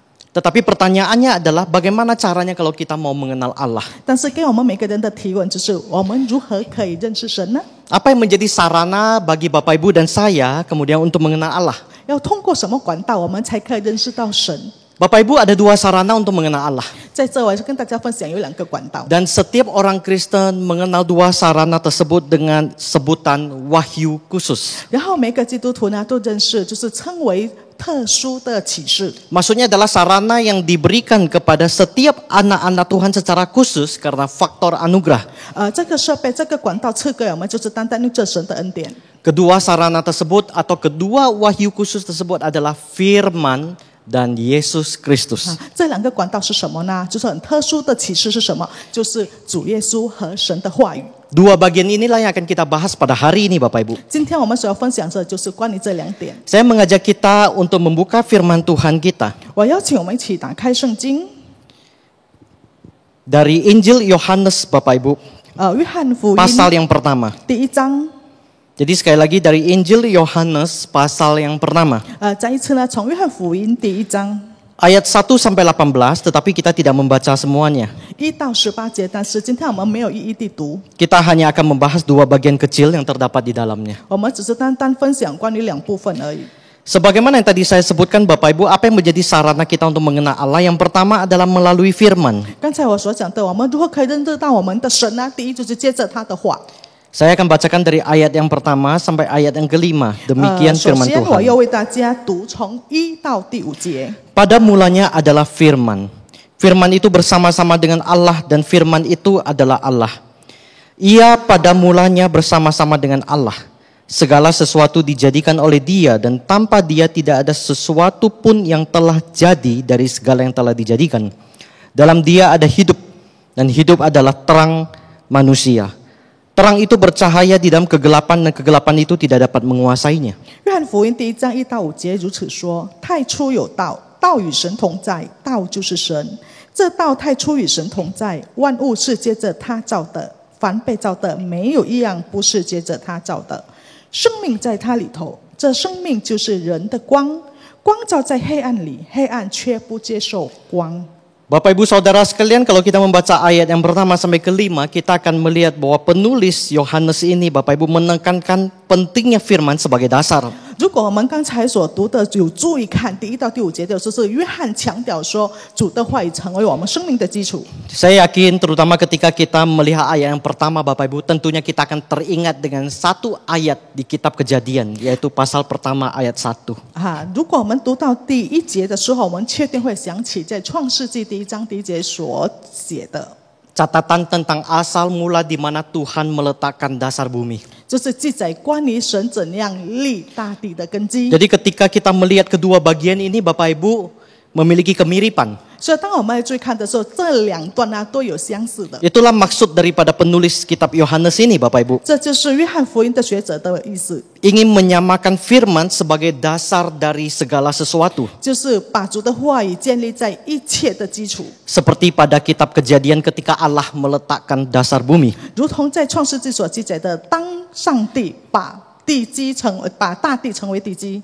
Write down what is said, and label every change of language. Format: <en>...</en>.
<id>Tetapi pertanyaannya adalah bagaimana caranya kalau kita mau mengenal Allah?</id> <zh>但是给我们每个人的提问就是：我们如何可以认识神呢？</zh> <id>Apa yang menjadi sarana bagi Bapak Ibu dan saya kemudian untuk mengenal Allah?</id> <zh>要通过什么管道，我们才可以认识到神？</zh> <id>Bapak Ibu ada dua sarana untuk mengenal Allah.</id> <zh>在这，我跟大家分享有两个管道。</zh> <id>Dan setiap orang Kristen mengenal dua sarana tersebut dengan sebutan wahyu khusus.</id> <zh>然后每个基督徒呢都认识，就是称为特殊的启示。</zh> <id>Maksudnya adalah sarana yang diberikan kepada setiap anak-anak Tuhan secara khusus karena faktor anugerah.</id> <zh>这个设备、这个管道赐给我们，就是单单用这神的恩典。</zh> <id>Kedua sarana tersebut atau kedua wahyu khusus tersebut adalah firman dan Yesus Kristus.</id> <zh>这两个管道是什么呢？就是很特殊的启示是什么？就是主耶稣和神的话语。</zh> <id>Dua bagian inilah yang akan kita bahas pada hari ini Bapak Ibu.</id> <zh>今天我们所要分享的就是关于这两点。</zh> <id>Saya mengajak kita untuk membuka firman Tuhan kita</id> <zh>我邀请我们一起打开圣经，</zh> <id>dari Injil Yohanes Bapak Ibu,</id> <zh>约翰福音</zh> <id>pasal yang pertama.</id> <zh>第一章。</zh> <id>Jadi sekali lagi dari Injil Yohanes pasal yang pertama.</id> <zh>再一次呢，从约翰福音第一章</zh> <id>Ayat 1 sampai 18, tetapi kita tidak membaca semuanya.</id> <zh>1到18节，但是今天我们没有一一地读，</zh> <id>Kita hanya akan membahas dua bagian kecil yang terdapat di dalamnya.</id> <zh>我们只是单单分享关于两部分而已。</zh> <id>Sebagaimana yang tadi saya sebutkan Bapak Ibu, apa yang menjadi sarana kita untuk mengenal Allah? Yang pertama adalah melalui firman.</id> <zh>刚才我所讲的，我们如何可以认识到我们的神呢？第一就是接着他的话。</zh> <id>Saya akan bacakan dari ayat yang pertama sampai ayat yang kelima. Demikian</id> <zh>首</zh> <id>firman</id> <zh>先我要为大家读从1到第5节。</zh> <id>Pada mulanya adalah firman. Firman itu bersama-sama dengan Allah dan firman itu adalah Allah. Ia pada mulanya bersama-sama dengan Allah. Segala sesuatu dijadikan oleh Dia dan tanpa Dia tidak ada sesuatu pun yang telah jadi dari segala yang telah dijadikan. Dalam Dia ada hidup dan hidup adalah terang manusia. Terang itu bercahaya di dalam kegelapan dan kegelapan itu tidak dapat menguasainya.</id> <zh>约翰福音第1章1到5节如此说：太初有道，道与神同在，道就是神。这道太初与神同在，万物是接着他造的，凡被造的没有一样不是接着他造的。生命在他里头，这生命就是人的光，光照在黑暗里，黑暗却不接受光。</zh> <id>Bapak Ibu Saudara sekalian, kalau kita membaca ayat yang pertama sampai kelima, kita akan melihat bahwa penulis Yohanes ini Bapak Ibu menekankan pentingnya firman sebagai dasar.</id> <zh>如果我们刚才所读的有注意看第1到第5节的，就是约翰强调说主的话语成为我们生命的基础。</zh> <id>Saya yakin terutama ketika kita melihat ayat yang pertama Bapak Ibu, tentunya kita akan teringat dengan satu ayat di kitab Kejadian, yaitu pasal pertama ayat 1.</id> <zh>如果我们读到第1节的时候，我们确定会想起在创世纪第1章第1节所写的。</zh> <id>Catatan tentang asal mula di mana Tuhan meletakkan dasar bumi.</id> <zh>就是记载关于神怎样立大地的根基。</zh> <id>Jadi ketika kita melihat kedua bagian ini Bapak Ibu memiliki kemiripan.</id> <zh>所以当我们来注意看的时候，这2段呢都有相似的。</zh> <id>Itulah maksud daripada penulis kitab Yohanes ini Bapak Ibu.</id> <zh>这就是约翰福音的学者的意思，</zh> <id>Ingin menyamakan firman sebagai dasar dari segala sesuatu.</id> <zh>就是把主的话语建立在一切的基础，</zh> <id>Seperti pada kitab Kejadian ketika Allah meletakkan dasar bumi.</id> <zh>如同在创世纪所记载的，当上帝把大地成为地基。</zh>